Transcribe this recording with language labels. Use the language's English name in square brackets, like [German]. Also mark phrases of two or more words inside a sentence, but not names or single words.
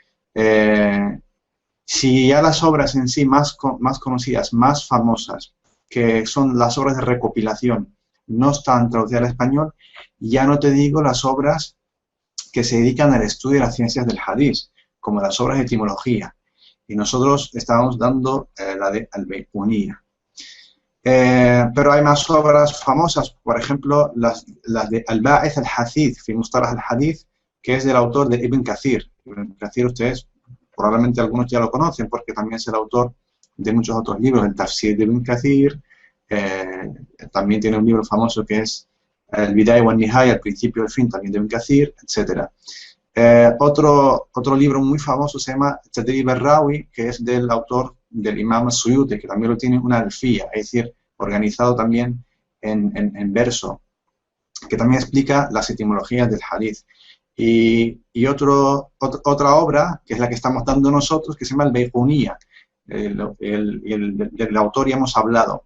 [Spanish] Si ya las obras en sí más conocidas, más famosas, que son las obras de recopilación, no están traducidas al español, ya no te digo las obras que se dedican al estudio de las ciencias del hadith, como las obras de etimología. Y nosotros estábamos dando la de Al-Baiquniyya. Pero hay más obras famosas, por ejemplo, las de Al-Ba'ith al-Hadith, fi Mustalah al-Hadith, que es del autor de Ibn Kathir. Ibn Kathir, ustedes probablemente algunos ya lo conocen, porque también es el autor de muchos otros libros, el Tafsir de Ibn Kathir, también tiene un libro famoso que es El Bidaya wa Nihaya, el principio y el fin, también de Ibn Kathir, etc. Otro libro muy famoso se llama Tadrib al-Rawi, que es del autor del Imam al-Suyuti, que también lo tiene una alfía, es decir, organizado también en verso, que también explica las etimologías del hadith. Y otra obra, que es la que estamos dando nosotros, que se llama Al-Baiquniyya, del autor ya hemos hablado.